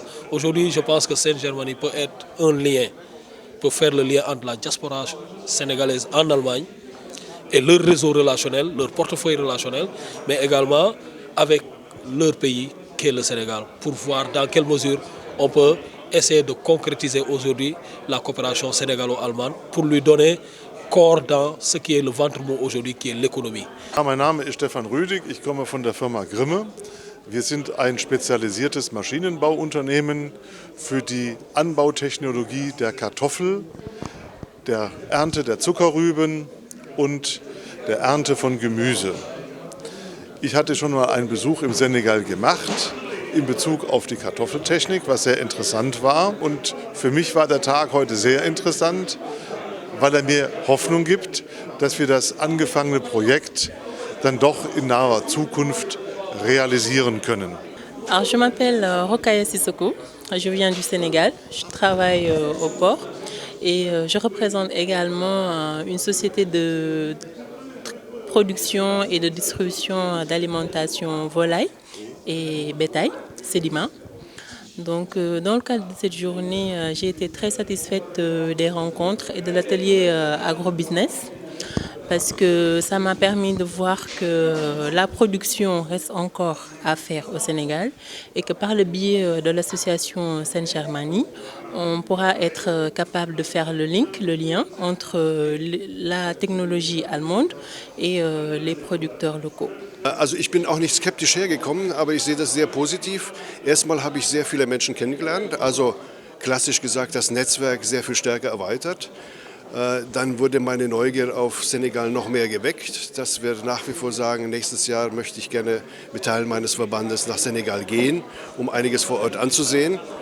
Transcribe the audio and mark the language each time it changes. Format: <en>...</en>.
<fr>Aujourd'hui, je pense que Saint-Germain peut être un lien, peut faire le lien entre la diaspora sénégalaise en Allemagne et leur réseau relationnel, leur portefeuille relationnel, mais également avec leur pays qui est le Sénégal, pour voir dans quelle mesure on peut essayer de concrétiser aujourd'hui la coopération sénégalo-allemande pour lui donner corps dans ce qui est le ventre mou aujourd'hui, qui est l'économie.</fr> <de>Mein Name ist Stefan Rüdig, ich komme von der Firma Grimme. Wir sind ein spezialisiertes Maschinenbauunternehmen für die Anbautechnologie der Kartoffel, der Ernte der Zuckerrüben und der Ernte von Gemüse. Ich hatte schon mal einen Besuch im Senegal gemacht in Bezug auf die Kartoffeltechnik, was sehr interessant war. Und für mich war der Tag heute sehr interessant, weil er mir Hoffnung gibt, dass wir das angefangene Projekt dann doch in naher Zukunft realisieren können.</de> <fr>Alors, je m'appelle Rokhaya Sissoko, je viens du Sénégal, je travaille au port et je représente également une société de production et de distribution d'alimentation volaille et bétail, Sedima. Donc, dans le cadre de cette journée, j'ai été très satisfaite des rencontres et de l'atelier agrobusiness parce que ça m'a permis de voir que la production reste encore à faire au Sénégal et que par le biais de l'association Saint-Germain, on pourra être capable de faire le lien entre la technologie allemande et les producteurs locaux.</fr> <de>Also ich bin auch nicht skeptisch hergekommen, aber ich sehe das sehr positiv. Erstmal habe ich sehr viele Menschen kennengelernt, also klassisch gesagt das Netzwerk sehr viel stärker erweitert. Dann wurde meine Neugier auf Senegal noch mehr geweckt, dass wir nach wie vor sagen, nächstes Jahr möchte ich gerne mit Teilen meines Verbandes nach Senegal gehen, um einiges vor Ort anzusehen.</de>